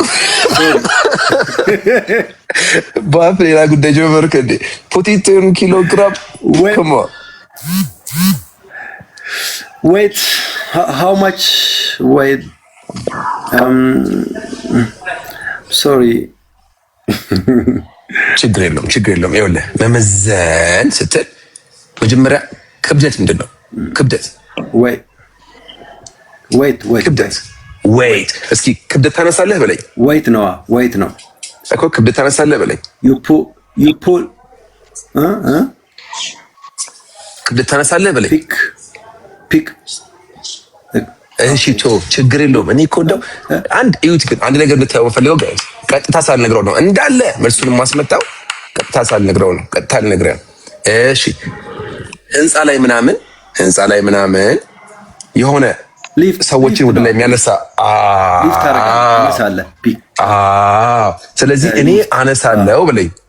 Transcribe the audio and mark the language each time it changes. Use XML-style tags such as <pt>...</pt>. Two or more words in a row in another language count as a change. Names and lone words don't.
<am>ባፍ ሌላ ጉዳይ ጀመርክ እንዴ?</am> <en>put it on kilogram. come on. Wait. How much weight? Sorry.</en> <am>ችግር የለውም። ይኸውልህ መመዘን ስትል መጀመሪያ ክብደት ምንድን ነው? ክብደት ክብደት ዌይት። እስኪ ክብደት ታነሳለህ በለኝ። ዌይት ነው እኮ ክብደት ታነሳለህ በለኝ።</am> <en>you pull</en> <am>ክብደት ታነሳለህ በለኝ።</am> <en>pick</en> <am>እሺ ችግር የለውም። እኔ እኮ እንደው አንድ ነገር ልታየው ፈልገው ቀጥታ ሳልነግረው ነው እንዳለ መልሱን ማስመጣው። ቀጥታ ሳልነግረው ነው። ቀጥታ ልነግረው። እሺ ህንፃ ላይ ምናምን የሆነ ሰዎችን ወደ ላይ የሚያነሳ ስለዚህ እኔ አነሳለሁ በለኝ።</am>